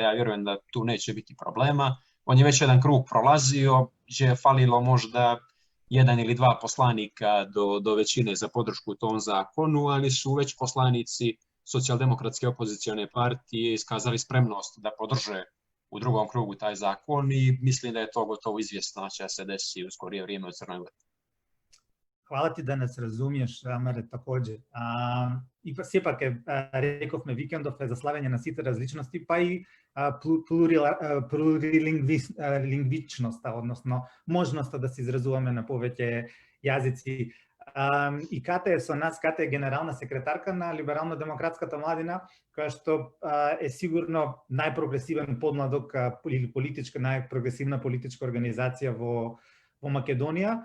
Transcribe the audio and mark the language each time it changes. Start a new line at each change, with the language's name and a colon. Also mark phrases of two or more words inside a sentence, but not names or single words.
Serbian: Ja vjerujem da tu neće biti problema. On je već jedan krug prolazio, gdje je falilo možda 1 ili 2 poslanika do većine za podršku tom zakonu, ali su već poslanici Socijaldemokratske opozicione partije iskazali spremnost da podrže u drugom krugu taj zakon i mislim da je to gotovo izvjesno će se desiti u skorije vrijeme u Crnoj Gori. Hvala ti da nas razumiješ, Amare, takođe.
Macedonian: И сепак рековме викендов е за славење на сите различности, па и плурилингвичноста, односно можноста да се изразуваме на повеќе јазици. И Ката е со нас, Ката е генерална секретарка на Либерално-демократската младина, која што е сигурно најпрогресивен подмладок или најпрогресивна политичка организација во Македонија.